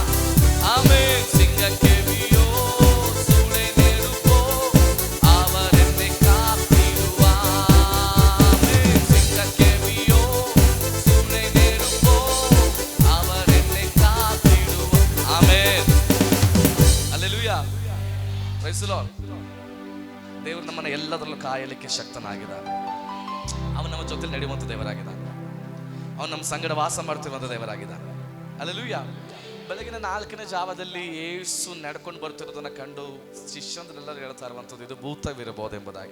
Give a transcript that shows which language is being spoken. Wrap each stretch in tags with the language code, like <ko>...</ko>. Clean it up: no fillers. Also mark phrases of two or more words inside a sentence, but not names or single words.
<ta>ஆமென். சிங்கக்கெபியோ சூளை நெருப்போ அவர் என்னை காத்திடுவார். ஆமென். சிங்கக்கெபியோ சூளை நெருப்போ அவர் என்னை காத்திடுவார். ஆமென்.</ta> <en>Hallelujah. Praise the Lord.</en> <kn>ದೇವರು ನಮ್ಮನ್ನು ಎಲ್ಲದರಲ್ಲೂ ಕಾಯಲಿಕ್ಕೆ ಶಕ್ತನಾಗಿದ್ದಾನೆ. ಅವನು ನಮ್ಮ ಜೊತೆ ನಡೆಯುವಂಥ ದೇವರಾಗಿದ್ದಾನೆ. ಅವನು ನಮ್ಮ ಸಂಗಡ ವಾಸ ಮಾಡ್ತಿರುವಂಥ ದೇವರಾಗಿದ್ದಾನೆ. ಹಲ್ಲೆಲೂಯಾ. ಬೆಳಗಿನ 4ನೇ ಜಾವದಲ್ಲಿ ಯೇಸು ನಡ್ಕೊಂಡು ಬರ್ತಿರೋದನ್ನ ಕಂಡು ಶಿಷ್ಯಂದ್ರೆಲ್ಲರೂ ಹೇಳ್ತಾ ಇರುವಂಥದ್ದು ಇದು ಭೂತವಿರಬಹುದು ಎಂಬುದಾಗಿ.</kn>